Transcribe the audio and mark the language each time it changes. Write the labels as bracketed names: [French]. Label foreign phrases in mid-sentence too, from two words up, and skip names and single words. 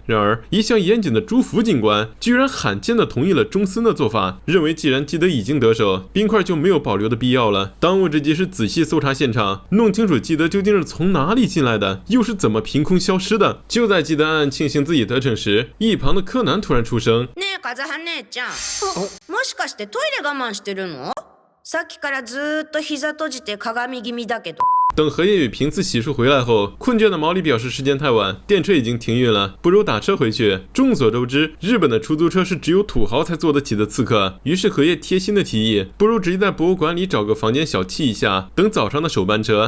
[Chinese] 然而一向严谨的朱副警官居然罕见的同意了中森的做法，认为既然基德已经得手，冰块就没有保留的必要了。当务之急是仔细搜查现场，弄清楚基德究竟是从哪里进来的，又是怎么凭空消失的。就在基德暗暗庆幸自己得逞时，一旁的柯南突然出声： [Japanese] ねえ、風葉姉ちゃん。もしかしてトイレ我慢してるの？さっきからずーっと膝閉じて鏡気味だけど。 [Chinese] 等荷叶与平次洗漱回来后，困倦的毛利表示时间太晚，电车已经停运了，不如打车回去。众所周知，日本的出租车是只有土豪才坐得起的刺客。于是荷叶贴心的提议，不如直接在博物馆里找个房间小憩一下，等早上的首班车。